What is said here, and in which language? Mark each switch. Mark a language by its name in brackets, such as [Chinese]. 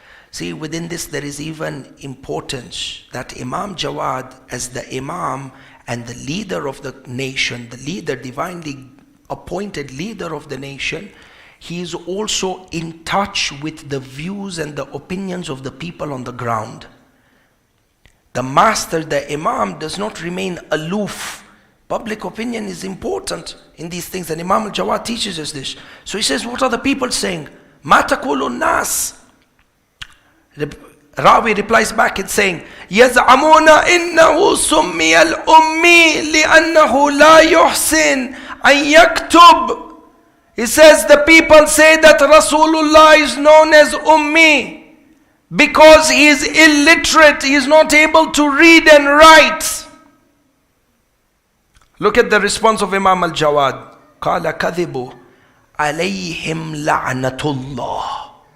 [English] See, within this there is even importance that Imam Jawad, as the Imam and the leader of the nation, the leader, divinely appointed leader of the nation, he is also in touch with the views and the opinions of the people on the ground. The master, the Imam, does not remain aloof. Public opinion is important in these things, and Imam al-Jawad teaches us this. So he says, what are the people saying? [Arabic] Ma taqulun nas. [English] Rawi replies back and saying, [Arabic] يَزْعَمُونَ إِنَّهُ سُمِّيَ الْأُمِّي لِأَنَّهُ لَا يُحْسِنْ أَنْ يَكْتُبْ. [English] He says the people say that Rasulullah is known as Ummi because he is illiterate, he is not able to read and write. Look at the response of Imam al-Jawad. [Arabic] قَالَ كَذِبُ عَلَيْهِمْ لَعْنَةُ اللَّهِ.